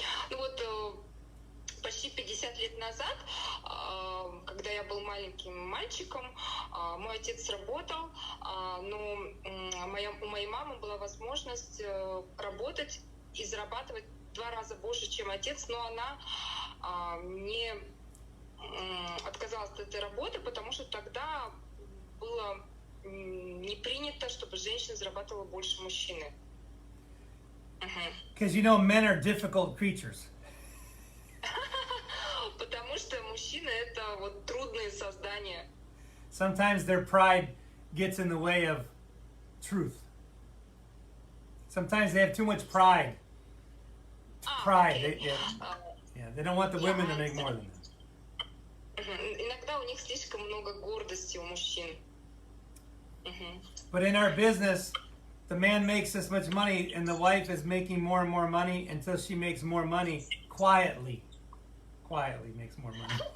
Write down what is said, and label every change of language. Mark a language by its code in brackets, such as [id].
[ru] Ну вот почти 50 лет назад, когда я был маленьким мальчиком, мой отец работал, но у моей мамы была возможность работать и зарабатывать 2 раза больше, чем отец, но она не отказалась от этой работы, потому что тогда было не принято, чтобы женщина зарабатывала больше мужчины. [en] Because you know, men are difficult creatures. [ru] Потому что мужчины это вот трудные создания. [en] Sometimes their pride gets in the way of truth. Sometimes they have too much pride. Pride. Okay. They don't want the women to make more than them. [ru] Иногда у них слишком много гордости у мужчин. [en] But in our business, the man makes this much money and the wife is making more and more money until she makes more money quietly. Quietly makes more money.